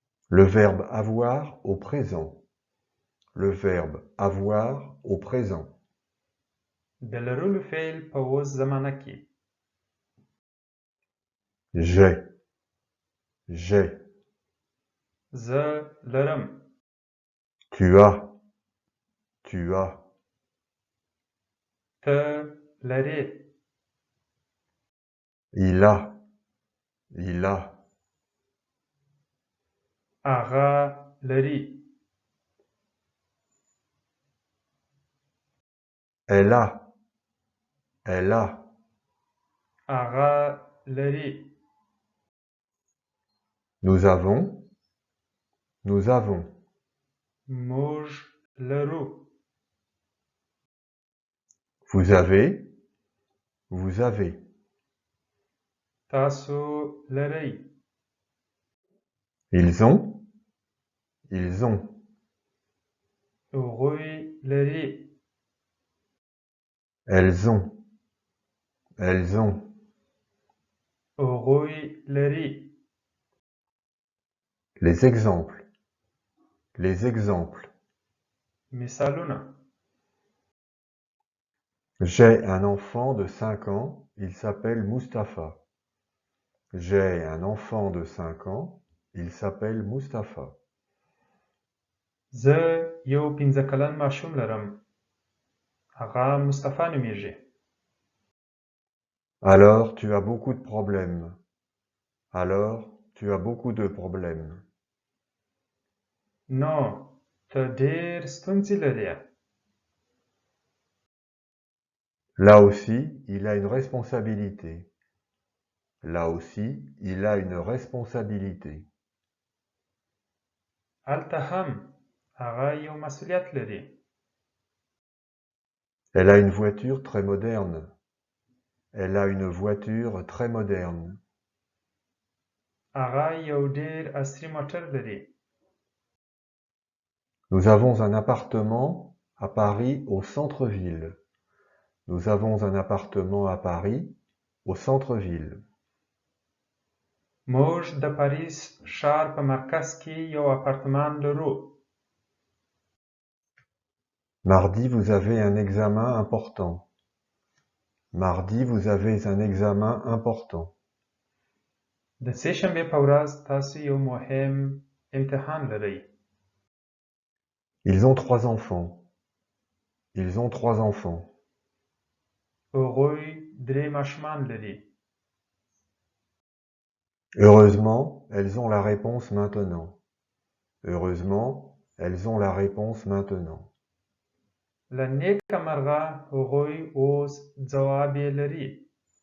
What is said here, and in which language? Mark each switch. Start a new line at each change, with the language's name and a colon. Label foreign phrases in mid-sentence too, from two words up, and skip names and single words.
French: Le verbe avoir au présent. Le verbe avoir au présent.
Pashto: د لرلو فعل په اوس زمانه کې.
French: J'ai. J'ai.
Pashto: زه لرم.
French: Tu as. Tu as.
Pashto: ته لرې.
French: Il a. Il a.
Pashto: هغه لري.
French: Elle a. Elle a.
Pashto: هغه لري.
French: Nous avons. Nous avons.
Pashto: موږ لرو.
French: Vous avez. Vous avez.
Pashto: تاسو لرئ.
French: Ils ont. Ils ont.
Pashto: هغوی لري.
French: Elles ont. Elles ont.
Pashto: هغوی لري.
French: Les exemples. Les exemples.
Pashto: مثالونه.
French: J'ai un enfant de 5 ans, il s'appelle Mustapha. J'ai un enfant de 5 ans, il s'appelle Mustapha.
Pashto: زه یو 15 کلن ماشوم لرم. هغه مصطفی نومیږي.
French: Alors tu as beaucoup de problèmes. Alors tu as beaucoup de problèmes.
Pashto: نو ته ډېر ستونزې لرې.
French: Là aussi, il a une responsabilité. Là aussi, il a une responsabilité.
Pashto: هلته هم هغه یو مسؤلیت لري.
French: Elle a une voiture très moderne. Elle a une voiture très moderne.
Pashto: هغه یو ډېر عصري موټر لري.
French: Nous avons un appartement à Paris au centre-ville. Nous avons un appartement à Paris au centre-ville.
Pashto: موږ د پاریس ښار په مرکز کې یو اپارتمان لرو.
French: Mardi, vous avez un examen important. Mardi, vous avez un examen important.
Pashto: د سه شنبې په ورځ تاسو یو مهم امتحان لرئ.
French: Ils ont 3 enfants. Ils ont 3 enfants.
Pashto: هغوی درې ماشومان لري.
French: Heureusement, elles ont la réponse maintenant. Heureusement, elles ont la réponse maintenant.
Pashto: له نیکه مرغه هغوی اوس ځواب یې لري.